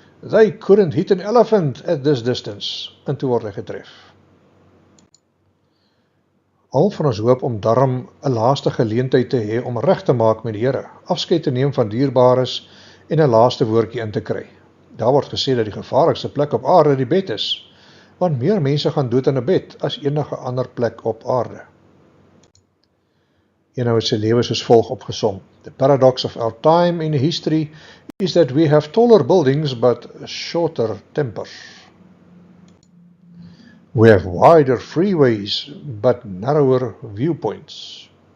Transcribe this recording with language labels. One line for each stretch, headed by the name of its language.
English: They couldn't hit an elephant at this distance,
Afrikaans: en toe word hy getref. Al van ons hoop om darm 'n laaste geleentheid te hê om reg te maak met die Here, afskeid te neem van dierbares en 'n laaste woordjie in te kry. Daar word gesê dat die gevaarlikste plek op aarde die bed is, want meer mense gaan dood in 'n bed as enige ander plek op aarde. Een het sy lewe soos volg opgesom.
English: The paradox of our time in history is that we have taller buildings but shorter tempers. We have wider freeways but narrower viewpoints.